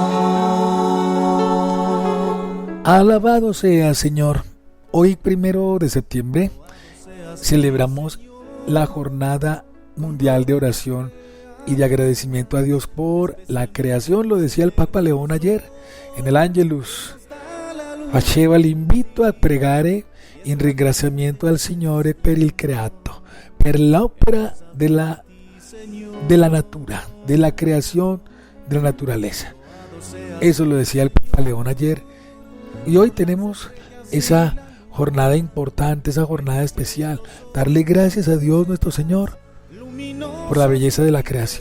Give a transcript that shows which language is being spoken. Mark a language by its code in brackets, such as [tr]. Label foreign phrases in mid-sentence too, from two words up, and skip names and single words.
[es] Alabado sea, Señor. Hoy, 1 de septiembre, celebramos la Jornada Mundial de Oración y de agradecimiento a Dios por la creación. Lo decía el Papa León ayer en el Angelus. [it] Faceva l'invito a pregare in ringraziamento al Signore per il creato, per l'opera de la natura, [es] de la creación de la naturaleza. Eso lo decía el Papa León ayer. Y hoy tenemos esa jornada importante, esa jornada especial. Darle gracias a Dios nuestro Señor por la belleza de la creación.